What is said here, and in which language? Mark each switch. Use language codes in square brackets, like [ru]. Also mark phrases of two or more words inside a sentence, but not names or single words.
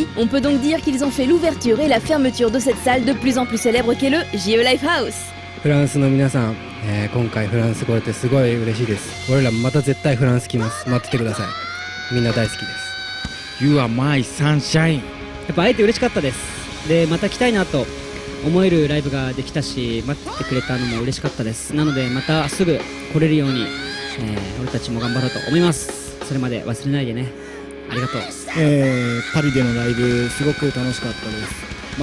[fr] On peut donc dire qu'ils ont fait l'ouverture et la fermeture de cette salle de plus en plus célèbre qu'est le JE Lifehouse. [ja] フランスの皆さん、今回フランス来れてすごい嬉しいです。俺らまた絶対フランス来ます。待っててください。みんな大好きです。 [en] You are my sunshine。 [ja] やっぱ会えて嬉しかったです。で、また来たいなと思えるライブができたし、待ってくれたのも嬉しかったです。なのでまたすぐ来れるように、俺たちも頑張ろうと思います。それまで忘れないでね。ありがとう。パリでのライブすごく楽しかったです。